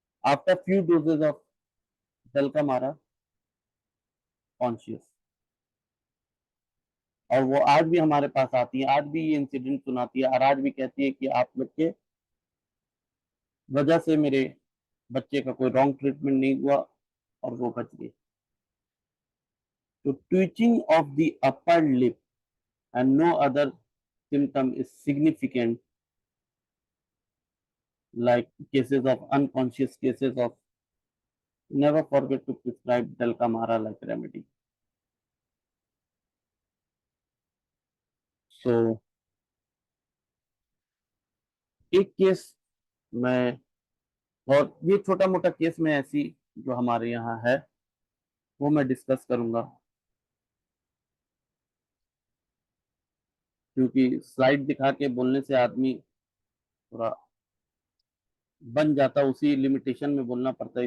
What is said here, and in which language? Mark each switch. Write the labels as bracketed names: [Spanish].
[English] after few doses of [Hindi] जल का मारा कॉन्शियस, और वो आज भी हमारे पास आती है, आज भी ये इंसिडेंट सुनाती है और आज भी कहती है कि आप लोग के वजह से मेरे बच्चे का कोई रॉन्ग ट्रीटमेंट नहीं हुआ और वो बच गई। तो twitching of the upper lip [English] and no other symptom is significant, like cases of unconscious cases of, never forget to prescribe dalkamara like remedy. [Hindi] So एक केस मैं, और ये छोटा मोटा केस में ऐसी जो हमारे यहाँ है वो मैं डिस्कस करूंगा, क्योंकि स्लाइड दिखा के बोलने से आदमी थोड़ा बन जाता, उसी लिमिटेशन में बोलना पड़ता है।